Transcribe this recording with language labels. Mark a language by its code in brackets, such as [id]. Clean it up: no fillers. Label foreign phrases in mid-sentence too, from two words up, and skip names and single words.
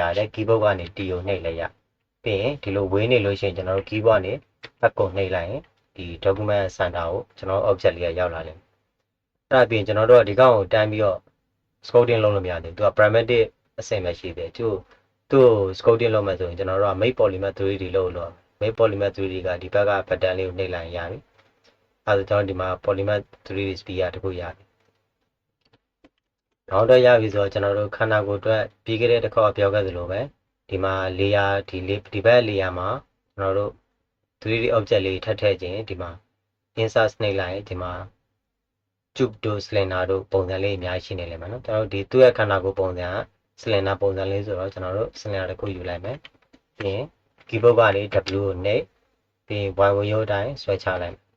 [my] ရတယ် keyboard ကနေ T ကိုနှိပ်လိုက်ရပြီးရင်ဒီလိုဝေးနေလို့ရှိရင်ကျွန်တော်တို့ keyboard ကနေ back ကိုနှိပ်လိုက်ရင်ဒီ [en] document center [my] ကိုကျွန်တော် object လေးရောက်လာလိမ့်မယ်အဲ့ဒါပြီးရင်ကျွန်တော်တို့ဒီကောင်ကိုတန်းပြီးတော့scouting လုပ်လို့မရသေးဘူးသူက pragmatic အဆင့်ပဲရှိတယ်သူ့ scouting လုပ်မှဆိုရင်ကျွန်တော်တို့က [en] make polymer 3D [my] လုပ်လို့ [en] make polymer 3D [my] ကဒီဘက်က button လေးကိုနှိပ်လိုက်ရပြီအဲဒါကျွန်တော်ဒီမှာ [en] polymer 3D sphere [my] တခုရပြီ ခေါင်းတော့ရပြီဆိုတော့ကျွန်တော်တို့ခန္ဓာကိုယ်အတွက်ပြီးခဲ့တဲ့တစ်ခေါက်ပြောခဲ့သလိုပဲဒီမှာ layer ဒီဘက် layer မှာကျွန်တော်တို့ [en] 3D object [my] လေးထပ်ထည့်ခြင်းဒီမှာ insert နှိပ်လိုက်ရင်ဒီမှာtube တို့ cylinder တို့ပုံစံလေးအများကြီးရှိနေလိမ့်မယ်နော်ကျွန်တော်တို့ဒီသူ့ရဲ့ခန္ဓာကိုယ်ပုံစံက cylinder ပုံစံလေးဆိုတော့ကျွန်တော်တို့ cylinder တစ်ခုယူလိုက်မယ်ပြီးရင် keyboard ကနေ W ကိုနှိပ်ပြီးရင် Y ဝင်ရိုးတိုင်းဆွဲချလိုက်